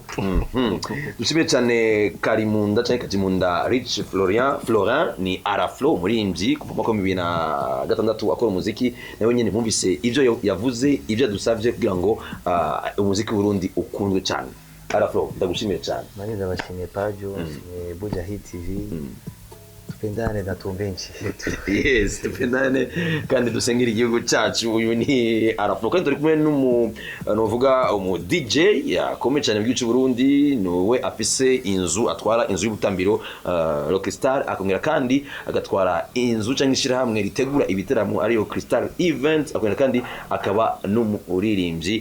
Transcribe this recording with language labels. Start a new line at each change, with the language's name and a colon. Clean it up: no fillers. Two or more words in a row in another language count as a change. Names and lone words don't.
Rundi: dushimye cyane Karimunda cyane Kajimunda Rich Florian ni R-Flow muri kuva ko 2006 akora umuziki nawe nyene mwumvise ivyo yavuze ivyo dusavye kugira ngo umuziki w'Urundi ukundwe cyane Arafro ndagushimiye cyane Mani ndabashimiye Pajo, nshimiye Bujahit TV.
Swahili: Tupendane na tumbenshi.
Rundi: Yes, tupendane kandi dusengera igihugu cyacu. Uyu ni Arafro kandi turi kumwe novuga umu DJ yakomeye cyane mu gihugu cy'u Burundi, nowe afise inzu atwara inzu y'ubutambiro Rockstar, akongera kandi agatwara inzu cyangwa ishirahamwe ritegura ibiteramo ariyo Crystal Event, akongera kandi akaba n'umuririmbyi.